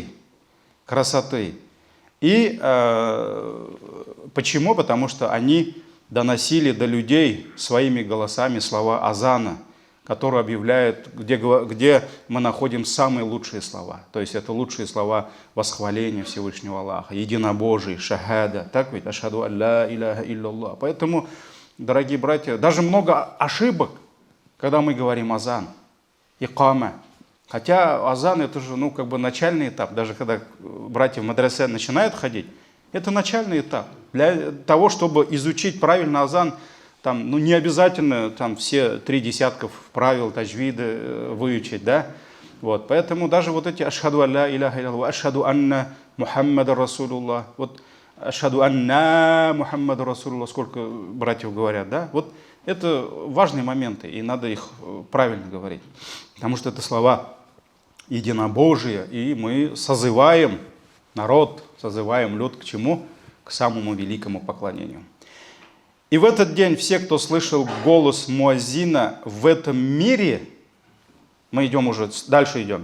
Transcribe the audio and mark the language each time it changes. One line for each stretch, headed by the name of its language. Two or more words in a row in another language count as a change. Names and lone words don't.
Russian: Красоты. И почему? Потому что они доносили до людей своими голосами слова азана, которые объявляют, где мы находим самые лучшие слова. То есть это лучшие слова восхваления Всевышнего Аллаха, единобожие, шахада. Так ведь?
Arabic: أشهد أن لا إله إلا الله.
Russian: Поэтому, дорогие братья, даже много ошибок, когда мы говорим азан, икама. Хотя азан это же, ну, как бы начальный этап. Даже когда братья в мадресе начинают ходить, это начальный этап. Для того, чтобы изучить правильно азан, там, ну, не обязательно там все 3 десятков правил таджвида выучить, да? Вот, поэтому даже вот эти
Arabic: أشهد أن لا إله إلا الله، أشهد أن محمدا رسول الله, вот أشهد أن محمدا رسول الله,
Russian: сколько братьев говорят, да? Вот это важные моменты, и надо их правильно говорить, потому что это слова единобожия, и мы созываем народ, созываем люд к чему? К самому великому поклонению. И в этот день все, кто слышал голос муаззина в этом мире, мы идем уже, дальше идем.